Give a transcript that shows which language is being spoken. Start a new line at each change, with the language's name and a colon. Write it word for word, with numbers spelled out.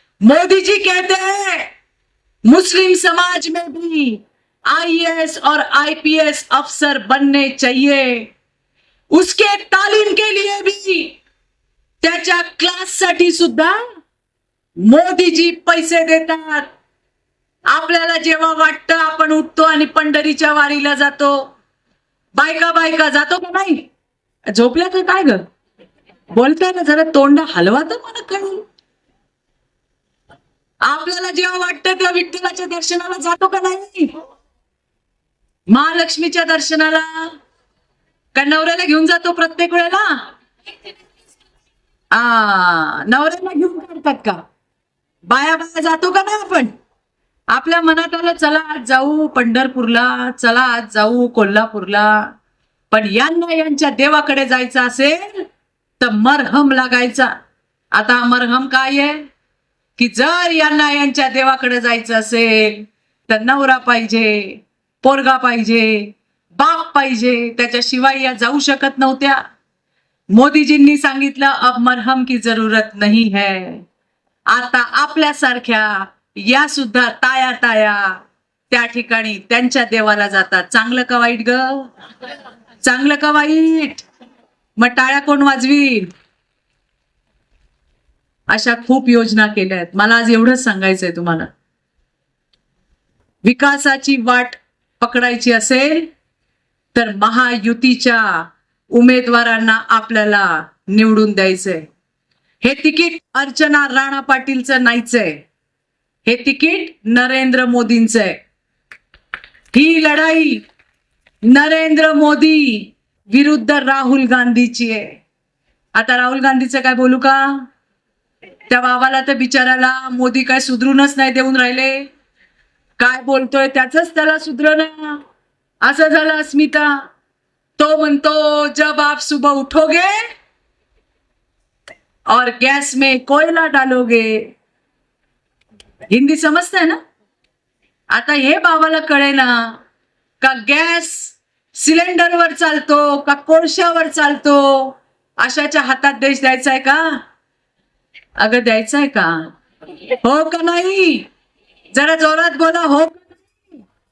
Hindi: मोदी जी कहते हैं मुस्लिम समाज में भी आई ए एस और आई पी एस अफसर बनने चाहिए। उसके तालीम के लिए भी
Marathi: त्याच्या क्लाससाठी सुद्धा मोदीजी पैसे देतात। आपल्याला जेव्हा वाटतं आपण उठतो आणि पंढरीच्या वारीला जातो, बायका बायका जातो का नाही? झोपल्या तर काय ग, बोलताय ना, जरा तोंड हलवा तर मला कळेल। आपल्याला जेव्हा वाटतं त्या विठ्ठलाच्या दर्शनाला जातो का नाही, महालक्ष्मीच्या दर्शनाला? का नवऱ्याला घेऊन जातो प्रत्येक वेळेला? आ नवऱ्याला घेऊन काढतात का? बाया बाया जातो का नाही आपण? आपल्या मनात आलं चला आज जाऊ पंढरपूरला, चला आज जाऊ कोल्हापूरला, पण यांना यांच्या देवाकडे जायचं असेल तर मरहम लागायचा। आता हा मरहम काय आहे की जर यांना यांच्या देवाकडे जायचं असेल तर नवरा पाहिजे, पोरगा पाहिजे, बाप पाहिजे, त्याच्याशिवाय या जाऊ शकत नव्हत्या। मोदीजींनी सांगितलं
Hindi: अब मरहम की जरूरत नहीं है।
Marathi: आता आपल्यासारख्या या सुद्धा ताया ताया त्या ठिकाणी त्यांच्या देवाला जातात। चांगलं का वाईट ग? चांगलं का वाईट? मग टाळ्या कोण वाजवील? अशा खूप योजना केल्या आहेत। मला आज एवढंच सांगायचंय तुम्हाला, विकासाची वाट पकडायची असेल तर महायुतीच्या उमेदवारांना आपल्याला निवडून द्यायचंय। हे तिकीट अर्चना राणा पाटीलचं नाहीचंय, हे तिकीट नरेंद्र मोदींचं आहे। ही लढाई नरेंद्र मोदी विरुद्ध राहुल गांधीची आहे। आता राहुल गांधीचं काय बोलू का? त्या बाबाला तर बिचाराला मोदी काय सुधरूनच नाही देऊन राहिले, काय बोलतोय त्याचंच त्याला सुधरणं असं झालं। अस्मिता तो म्हणतो
Hindi: जब आप सुबह उठोगे और गैस में कोयला डालोगे।
Marathi: हिंदी समजताय ना? आता हे बाबाला कळे ना का गॅस सिलेंडरवर चालतो का कोळशावर चालतो? अशाच्या हातात देश द्यायचा आहे का? अगं द्यायचा आहे का? हो का नाही? जरा जोरात बोला, हो का नाही?